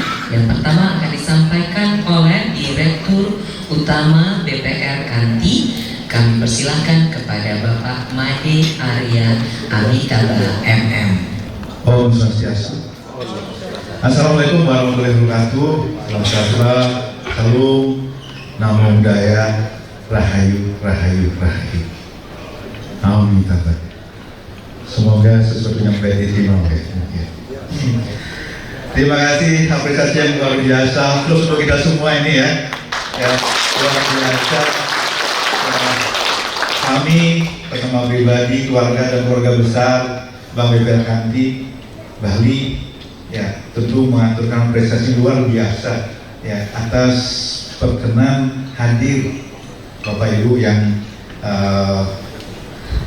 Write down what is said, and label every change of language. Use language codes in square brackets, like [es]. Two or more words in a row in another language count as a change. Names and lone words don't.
[id] Yang pertama akan disampaikan oleh Direktur Utama BPR Kanti. Kami persilahkan kepada Bapak Made Arya Amitabha MM. [sa] ॐ स्वस्त्यस्तु. [ar] السلام عليكم ورحمة الله وبركاته. [id] Salam sejahtera, salam, [pi] namo buddhaya, [id] rahayu, rahayu, rahayu. Amin. Semoga sesuatu yang baik diterima oleh ya. Terima kasih, apresiasi yang luar biasa untuk kita semua ini ya. Ya, luar biasa. Kami bersama pribadi, keluarga dan keluarga besar Bank BPR Kanti Bali ya tentu mengaturkan apresiasi luar biasa ya atas perkenan hadir Bapak Ibu yang